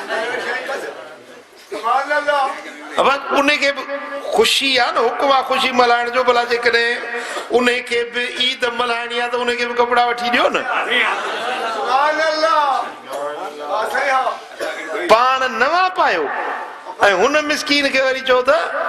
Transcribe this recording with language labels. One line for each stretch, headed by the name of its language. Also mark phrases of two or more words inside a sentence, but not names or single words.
Sindhi: अब उन्हें के खुशी आ न, हुक्म आ खुशी मल्हाइण जो, भला जे कने उन्हें के भी ईद मल्हाइणी आ तो उन्हें के भी कपड़ा वठी दियो न। पाण नवा पायो ऐं हुन मिस्कीन के वरी चो त